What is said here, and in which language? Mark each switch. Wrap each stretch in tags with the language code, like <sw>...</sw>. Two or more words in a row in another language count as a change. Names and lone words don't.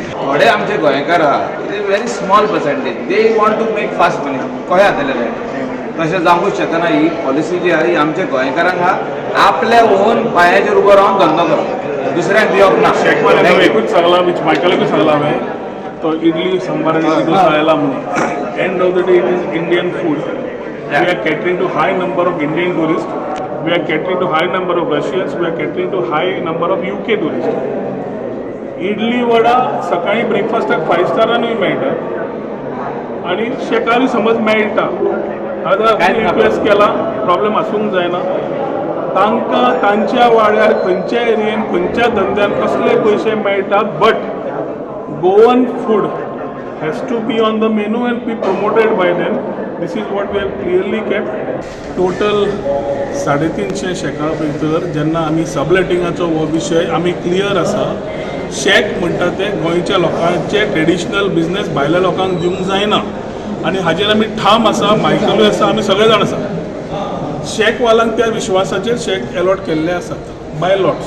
<kok>थोडे आमचे गोंयकार आहा</kok> <en>very small percentage they want to make fast money.</en> <kok>कशें जातलें तशें जावंकूच शकना. ही पॉलिसी जी आहा ही आमच्या गोंयकारांक आहा आपल्या ओन पांयाचेर उबो रावन धंदो करप, दुसऱ्यांक दिवप ना. शेकवाले एकूच सांगला मायकलाकूच सांगला हांवें तो इडली सांबार आनी डोसा आयला म्हणून.</kok> <en>end of the day it is Indian food. we are catering to high number of Indian tourists, we are catering to high number of Russians, we are catering to high number of UK tourists.</en> <kok>इडली वडा सकाळी ब्रेकफास्टाक 5 स्टारांनूय मेळटा आनी शेकारूय समज मेळटा. आतां रिक्वेस्ट केला प्रॉब्लेम आसूंक जायना. तांकां तांच्या वाड्यार खंयच्या एरियेन खंयच्या धंद्यान कसले पयशे मेळटा</kok> <en>but Goan food has to be on the menu and be promoted by them. this is what we have clearly kept.</en> <kok>टोटल 350 शेकां भितर जेन्ना आमी सबलेटिंगाचो हो विशय आमी क्लियर आसा. शेक म्हणटा ते गोंयच्या लोकांचे</kok> <en>traditional business</en> <kok>भायल्या लोकांक दिवंक जायना आनी हाजेर आमी ठाम आसा. मायकलूय आसा, आमी सगळे जाण आसा. शेकवाल्यांक त्या विश्वासाचेर शेक अलॉट केल्ले आसात</kok> <en>by lots.</en>